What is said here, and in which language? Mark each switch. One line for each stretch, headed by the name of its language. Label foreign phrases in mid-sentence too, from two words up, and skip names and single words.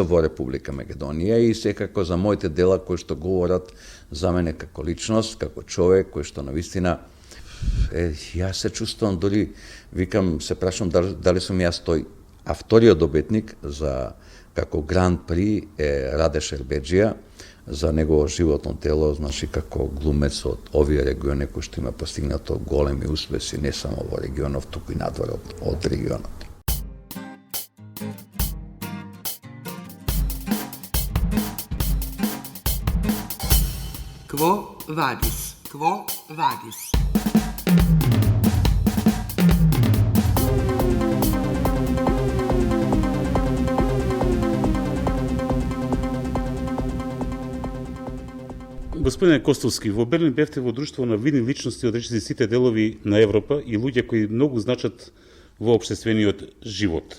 Macedonian: во Република Македонија и секако за моите дела кои што говорат за мене како личност, како човек кој што навистина јас се чувствувам дори викам се прашам дали сум јас тој, а вториот добитник за како Гран При е Раде Шербеджија за негово животно дело, значи како глумец од овие региони кои што има постигнато големи успеси не само во регионов, туку и надвор од регионот. Quo vadis? Quo vadis? Господине Костовски, во Берлин бевте во друштво на видни личности од речиси сите делови на Европа и луѓе кои многу значат во општествениот живот.